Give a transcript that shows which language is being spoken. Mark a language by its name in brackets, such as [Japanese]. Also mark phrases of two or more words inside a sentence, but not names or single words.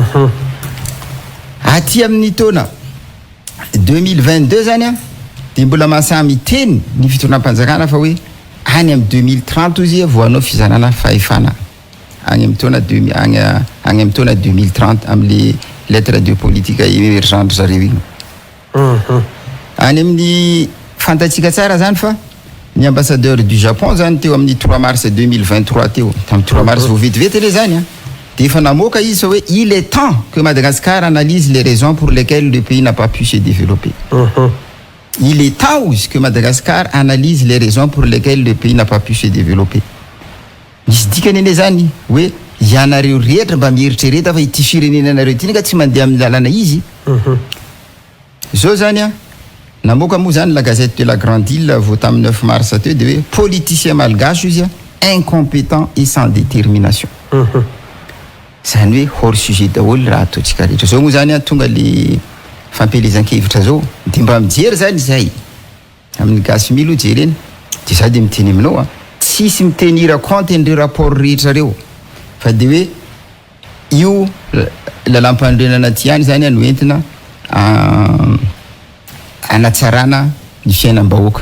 [Malagasy] Aty amin'ny taona 2022 zany a dia mbola mahasamy teny ny fitondram-panjakana fa hoe any amin'ny 2030 izy voanao fizanana fahefana any amin'ny taona any amin'ny taona 2030 amin'le [French] lettre de politique émergente [Malagasy] zareo igny. Any amin'ny fantatsika tsara zany fa ny [French] ambassadeur du Japon [Malagasy] zany teo amin'ny 3 mars 2023 teo tamin'ny 3 mars vao vetivety le zany a dia efa namoaka izy fa hoe [French] il est temps que Madagascar analyse les raisons pour lesquelles le pays n'a pas pu se développer. Il est temps aussi que Madagascar analyse les raisons pour lesquelles le pays n'a pas pu se développer. [Malagasy] Misy dikany ene zany hoe ianareo rehetra mba mieritrereta fa ity firenenanareo ity neka tsy mandeha amin'ny lalana izy. Zao zany a namoaka moa zany la gazette de la Grande Île vao tamin'ny 9 mars teo dia hoe [French] politicien malgache [Malagasy] izy a [French] incompétent et sans détermination. [Malagasy] Zany hoe [French] hors sujet [Malagasy] daholo raha ataontsika rehetra. Zao moa zany a tonga le fampelezan-kevitra zao dia mba mijery zany zay amin'ny gasy milo jereny dia za dia miteny aminao a tsisy mitenira compte an'ireo rapport rehetra reo fa dia hoe io lalam-pandrenana ty any zany a no entina anatsarana ny fiainam-bahoaka.